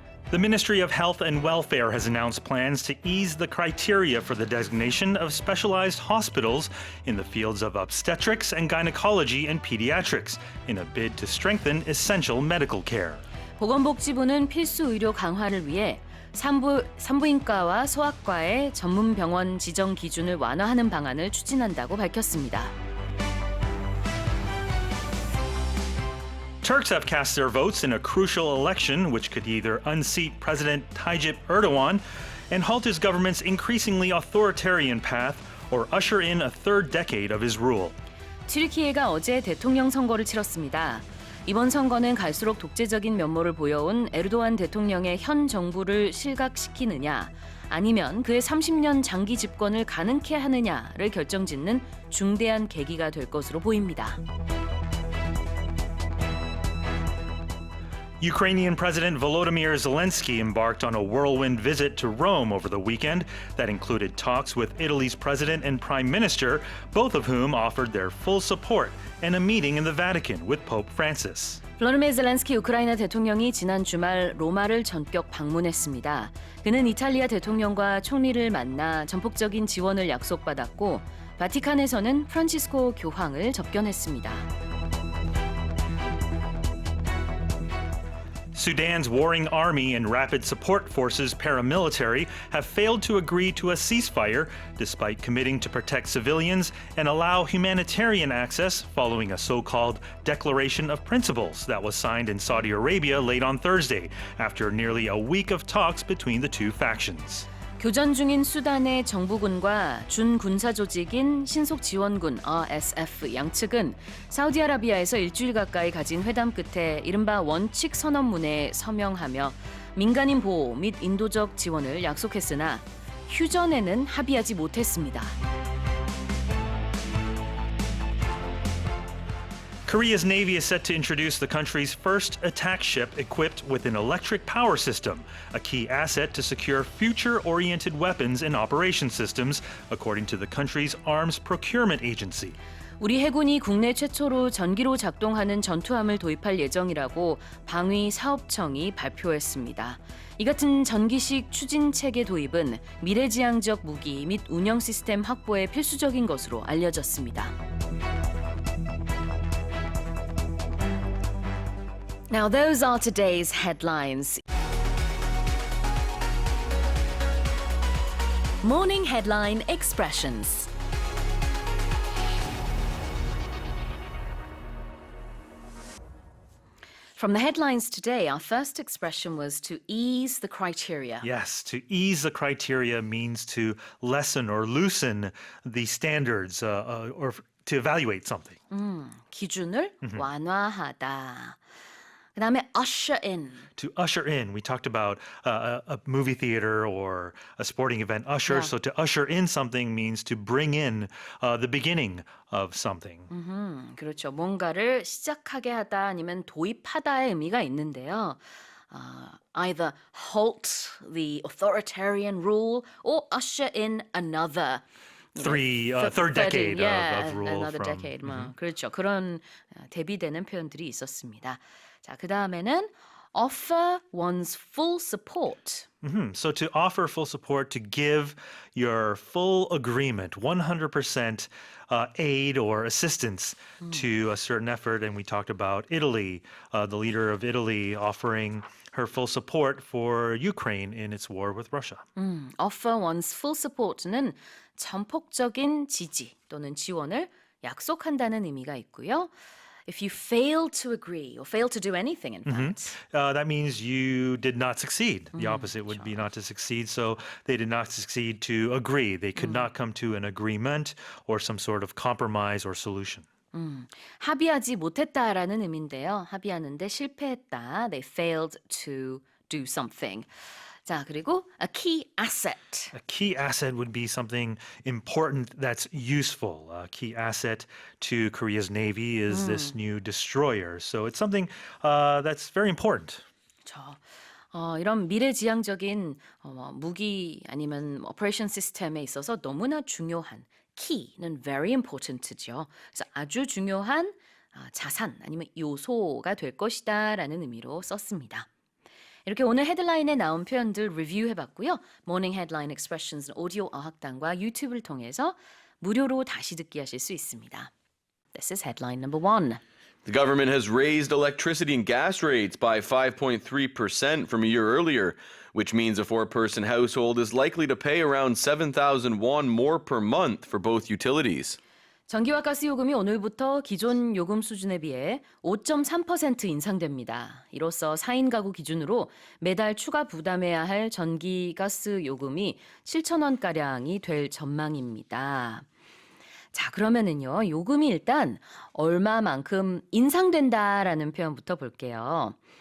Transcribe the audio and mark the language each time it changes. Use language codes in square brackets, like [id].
[en] The Ministry of Health and Welfare has announced plans to ease the criteria for the designation of specialized hospitals in the fields of obstetrics and gynecology and pediatrics in a bid to strengthen essential medical care. [ko] 보건복지부는 필수 의료 강화를 위해 산부인과와 소아과의 전문 병원 지정 기준을 완화하는 방안을 추진한다고 밝혔습니다. [en] Turks have cast their votes in a crucial election which could either unseat President Tayyip Erdogan and halt his government's increasingly authoritarian path or usher in a third decade of his rule. [ko] 튀르키예가 어제 대통령 선거를 치렀습니다. 이번 선거는 갈수록 독재적인 면모를 보여온 에르도안 대통령의 현 정부를 실각시키느냐 아니면 그의 30년 장기 집권을 가능케 하느냐를 결정짓는 중대한 계기가 될 것으로 보입니다. [en] Ukrainian President Volodymyr Zelensky embarked on a whirlwind visit to Rome over the weekend that included talks with Italy's president and prime minister, both of whom offered their full support, and a meeting in the Vatican with Pope Francis. [ko] 볼로디미르 젤렌스키 우크라이나 대통령이 지난 주말 로마를 전격 방문했습니다. 그는 이탈리아 대통령과 총리를 만나 전폭적인 지원을 약속받았고 바티칸에서는 프란치스코 교황을 접견했습니다. [en] Sudan's warring army and rapid support forces paramilitary have failed to agree to a ceasefire despite committing to protect civilians and allow humanitarian access following a so-called Declaration of Principles that was signed in Saudi Arabia late on Thursday after nearly a week of talks between the two factions. [ko] 교전 중인 수단의 정부군과 준군사 조직인 신속지원군 RSF 양측은 사우디아라비아에서 일주일 가까이 가진 회담 끝에 이른바 원칙 선언문에 서명하며 민간인 보호 및 인도적 지원을 약속했으나 휴전에는 합의하지 못했습니다. [en] Korea's Navy is set to introduce the country's first attack ship equipped with an electric power system, a key asset to secure future-oriented weapons and operation systems, according to the country's arms procurement agency. [ko] 우리 해군이 국내 최초로 전기로 작동하는 전투함을 도입할 예정이라고 방위사업청이 발표했습니다. 이 같은 전기식 추진 체계 도입은 미래지향적 무기 및 운영 시스템 확보에 필수적인 것으로 알려졌습니다. [en] Now those are today's headlines. Morning headline expressions. From the headlines today, our first expression was to ease the criteria. Yes, to ease the criteria means to lessen or loosen the standards or to evaluate something. [ko] 기준을 완화하다. 그다음에 [en] usher in. To usher in, we talked about a movie theater or a sporting event, usher. Yeah. So to usher in something means to bring in the beginning of something. [ko] 그렇죠. 뭔가를 시작하게 하다 아니면 도입하다의 의미가 있는데요. [en] Either halt the authoritarian rule or usher in another. Third decade of rule. Another decade. [ko] 그렇죠. 그런 대비되는 표현들이 있었습니다. 자, 그 다음에는 [en] offer one's full support. So to offer full support, to give your full agreement, 100% aid or assistance to a certain effort. And we talked about Italy, the leader of Italy offering her full support for Ukraine in its war with Russia. Offer one's full support [ko] 는 전폭적인 지지 또는 지원을 약속한다는 의미가 있고요. [en] If you fail to agree or fail to do anything, in fact. That means you did not succeed. The opposite would be not to succeed. So they did not succeed to agree. They could not come to an agreement or some sort of compromise or solution. [ko] 합의하지 못했다라는 의미인데요. 합의하는데 실패했다. [en] They failed to do something. [ko] 자, 그리고 [en] a key asset. A key asset would be something important that's useful. A key asset to Korea's Navy is this new destroyer. So it's something that's very important. [ko] 그렇죠. 이런 미래지향적인 무기 아니면 오퍼레이션 시스템에 있어서 너무나 중요한 key는 [en] very important [ko] 죠. 그래서 아주 중요한 자산 아니면 요소가 될 것이다라는 의미로 썼습니다. 이렇게 오늘 헤드라인에 나온 표현들 리뷰해봤고요. 모닝 헤드라인 익스프레션스 오디오 어학당과 유튜브를 통해서 무료로 다시 듣기 하실 수 있습니다. [en] This is headline number 1. The government has raised electricity and gas rates by 5.3% from a year earlier, which means a four-person household is likely to pay around 7,000 won more per month for both utilities. [ko] 전기와 가스 요금이 오늘부터 기존 요금 수준에 비해 5.3% 인상됩니다. 이로써 4인 가구 기준으로 매달 추가 부담해야 할 전기, 가스 요금이 7,000원가량이 될 전망입니다. 자, 그러면은요, 요금이 일단 얼마만큼 인상된다라는 표현부터 볼게요.